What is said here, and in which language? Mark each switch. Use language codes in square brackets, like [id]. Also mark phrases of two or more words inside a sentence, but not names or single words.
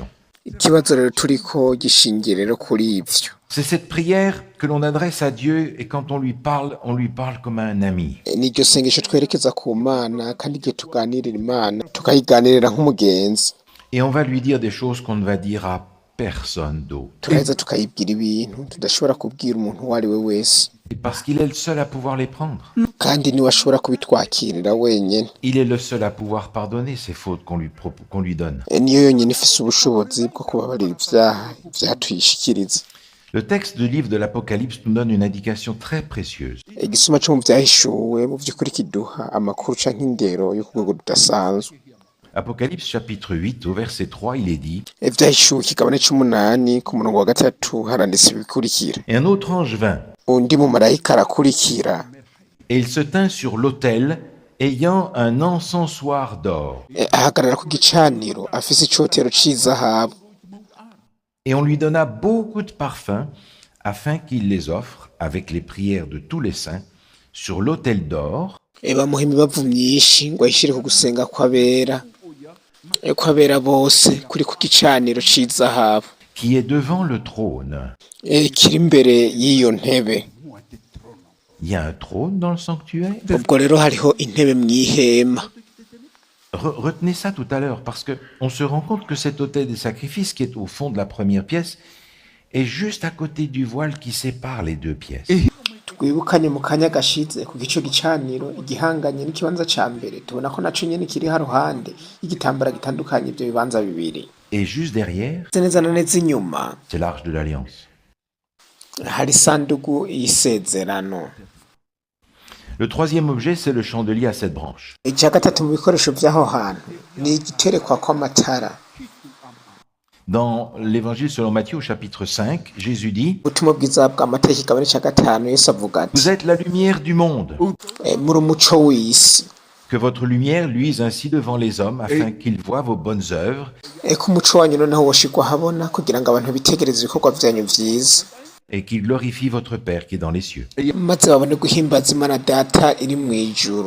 [rn] Ikibazo rero turiko gishingiye rero kuri ivyo. [fr] C'est cette prière que l'on adresse à Dieu et quand on lui parle comme à un ami. [rn] Niryo sengesho twerekeza ku Mana kandi igihe tuganirira Imana tukayiganirira nk'umugenzi. [fr] Et on va lui dire des choses qu'on ne va dire à personne d'autre. [rn] turaheza tukayibwira ibintu tudashobora kubwira umuntu uwo ari we wese, [fr] Et parce qu'il est le seul à pouvoir les prendre. [rn] kandi niwe ashobora kubitwakirira wenyine. [fr] Il est le seul à pouvoir pardonner ces fautes qu'on lui donne. [rn] Niyo yonyine ifise ubushobozi bwo kubabarira ivyaha vyatwishikiriza. [fr] Le texte du livre de l'Apocalypse nous donne une indication très précieuse. [rn] Igisuma co mu vyahishuwe mu vy'ukuri kiduha amakuru canke indero yo ku rwego rudasanzwe. [fr] Apocalypse chapitre 8 au verset 3, il est dit: [rn] Ivyahishuwe ikigabane c'umunani ku murongo wa gatatu haranditse ibikurikira. [fr] Et un autre ange vint, [rn] Undi mumarayika arakurikira, [fr] et il se tint sur l'autel, ayant un encensoir d'or. [rn] ahagarara ku gicaniro afise icotero c'izahabu. [fr] Et on lui donna beaucoup de parfums, afin qu'il les offre, avec les prières de tous les saints, sur l'autel d'or, [rn] Bamuha imibavu myinshi ngo ayishire ku gusenga kw'abera, bose kuri ku gicaniro c'izahabu [fr] qui est devant le trône. [rn] kiri imbere y'iyo ntebe. [fr] Il y a un trône dans le sanctuaire. [rn] Ubwo rero hariho intebe mw'ihema. [fr] Retenez ça tout à l'heure, parce qu'on se rend compte que cet autel des sacrifices, qui est au fond de la première pièce, est juste à côté du voile qui sépare les deux pièces. [rn] Twibukanye mu kanya gashize ku gico gicaniro igihanganye n'ikibanza ca mbere, tubona ko naco nyene kiri haruhande y'igitambara gitandukanye ivyo bibanza bibiri. [fr] Et juste derrière, [rn] Neza na neza inyuma [fr] c'est l'arche de l'Alliance. [rn] hari isandugu y'isezerano. [fr] Le troisième objet, c'est le chandelier à 7 branches. [rn] Ica gatatu mu bikoresho vy'aho hantu ni igiterekwa kw'amatara. [fr] Dans l'évangile selon Matthieu au chapitre 5, Jésus dit: [rn] Ubutumwa bwiza bwa Matayo ikigabane ca gatanu, Yesu avuga ati: [fr] Vous êtes la lumière du monde. [rn] muri umuco w'isi. [fr] Que votre lumière luise ainsi devant les hommes, afin qu'ils voient vos bonnes œuvres [rn] Ko umuco wanyu noneho woshirwa habona kugira ngo abantu bitegereze ibikorwa vyanyu vyiza, [fr] et qu'ils glorifient votre Père qui est dans les cieux. [rn] maze babone guhimbaza Imana Data iri mw'ijuru.